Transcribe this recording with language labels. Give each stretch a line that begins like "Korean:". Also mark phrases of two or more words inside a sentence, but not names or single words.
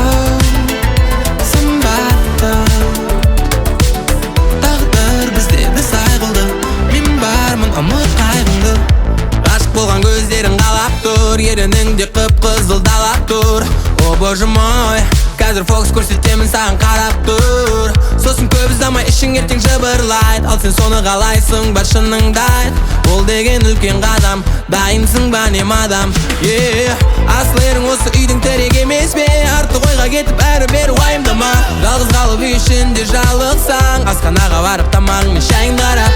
Kazakh: Сымбатты тағдыр біздерді сай қылды. Мен бармын ұмыт қайғыңды. Ғашық болған көздерің қалап тұр, ерініңде қып-қызыл далап тұр.
Russian: О боже мой,
Kazakh: қазір фокус көрсетемін саған қарап тұр. Сосын көп ұзамай ішің ертең жыбырлайды. Ал сен соны қалайсың, бар шыныңды айт. Ол деген үлкен қадам, дайынсың ба не мадам? Асыл ерің осы үйдің тірек емес пе? Артық ойға кетіп әрі-бері уайымдама. Жалғыз қалып үй ішінде жалықсаң, асханаға барып тамағың мен шайыңды қарап.